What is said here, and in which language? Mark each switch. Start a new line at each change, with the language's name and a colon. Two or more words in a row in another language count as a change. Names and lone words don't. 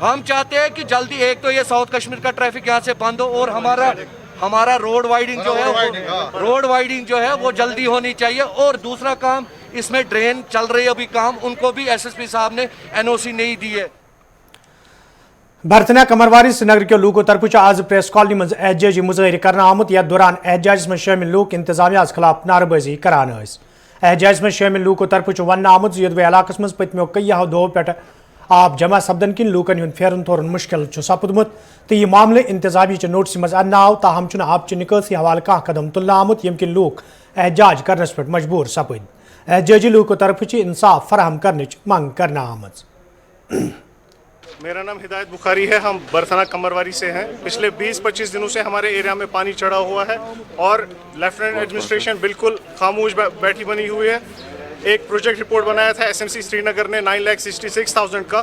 Urdu: ہم چاہتے ہیں کہ جلدی ایک تو یہ ساؤتھ کشمیر کا ٹریفک یہاں سے بند ہو اور ہمارا
English: road widening
Urdu: جو ہے وہ جلدی ہونی چاہیے. اور دوسرا کام اس میں ڈرین چل رہی ہے ابھی کام, ان کو بھی ایس ایس پی صاحب نے NOC نہیں دی ہے.
Kashmiri: برتنہ کمرواری سری نگر کے لوکو طرف آز پریس کالونی مز احتجاجی مظاہرہ کرنا آمت. یتھ دوران احتجاج میں شامل لوک انتظامیہ خلاف نعرہ بازی کران. احتجاج میں شامل لوکو طرف ون آمت یدوے علاقہ مز پتمو کئی دہو پہ آب جمع سپدن کن لوکن ہند پھیرن تورن مشکل سپدمت تو یہ معاملہ انتظامیہ نوٹس مز ان آو تاہم آب چہ نکاسی حوالہ کھانا قدم تلنا آمت یم کن لوک احتجاج کرنس پہ مجبور سپد. احتجاجی لوکو طرف انصاف فراہم کرنچ منگ کرنا آمت.
Urdu: میرا نام ہدایت بخاری ہے, ہم برتنہ کمرواری سے ہیں. پچھلے 20-25 دنوں سے ہمارے ایریا میں پانی چڑھا ہوا ہے اور
English: lieutenant administration
Urdu: بالکل خاموش بیٹھی بنی ہوئی ہے. ایک پروجیکٹ رپورٹ بنایا تھا SMC سری نگر نے 9,66,000 کا.